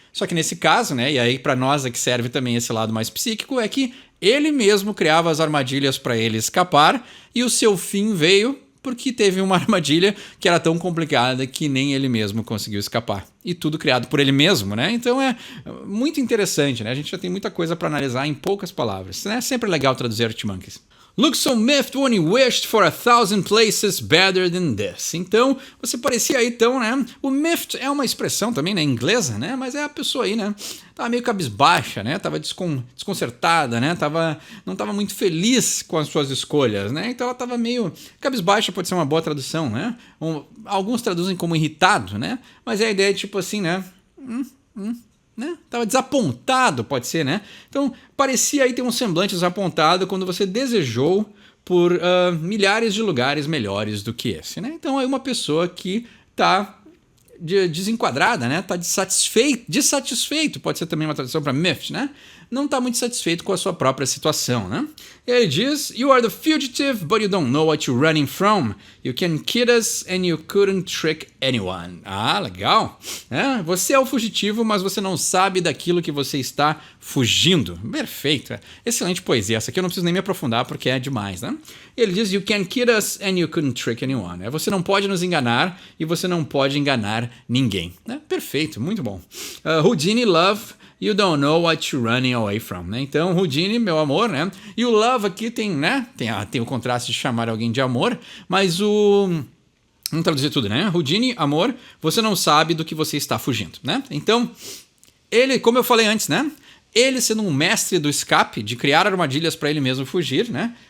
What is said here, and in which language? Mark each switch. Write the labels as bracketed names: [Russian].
[Portuguese] Só que nesse caso, né? E aí para nós é que serve também esse lado mais psíquico, é que ele mesmo criava as armadilhas para ele escapar e o seu fim veio porque teve uma armadilha que era tão complicada que nem ele mesmo conseguiu escapar. E tudo criado por ele mesmo, né? Então é muito interessante, né? A gente já tem muita coisa para analisar em poucas palavras, né? É sempre legal traduzir Arctic Monkeys. [English] Look so miffed when you wished for 1,000 places better than this. [Portuguese] Então, você parecia aí, então, né? O miffed é uma expressão também, né? Inglesa, né? Mas é a pessoa aí, né? Tava meio cabisbaixa, né? Tava desconcertada, né? Não tava muito feliz com as suas escolhas, né? Então ela tava meio cabisbaixa, pode ser uma boa tradução, né? Alguns traduzem como irritado, né? Mas é a ideia tipo assim, né? Né? Tava desapontado, pode ser, né? Então, parecia aí ter um semblante desapontado quando você desejou por milhares de lugares melhores do que esse, né? Então, é uma pessoa que tá desenquadrada, né? Tá dissatisfeito, pode ser também uma tradução para miffed, né? Não está muito satisfeito com a sua própria situação, né? E ele diz: [English] You are the fugitive, but you don't know what you're running from. You can kid us and you couldn't trick anyone. [Portuguese] Ah, legal. Você é o fugitivo, mas você não sabe daquilo que você está fugindo. Perfeito. Excelente poesia. Essa aqui eu não preciso nem me aprofundar porque é demais, né? Ele diz: [English] You can kid us and you couldn't trick anyone. [Portuguese] Você não pode nos enganar e você não pode enganar ninguém. Perfeito, muito bom. Houdini, love. [English] You don't know what you're running away from, né? [Portuguese] Então, Houdini, meu amor, né? E o love aqui tem, né? Tem o contraste de chamar alguém de amor, mas vamos traduzir tudo, né? Houdini, amor, você não sabe do que você está fugindo, né? Então, ele, como eu falei antes, né? Ele sendo um mestre do escape, de criar armadilhas para ele mesmo fugir, né?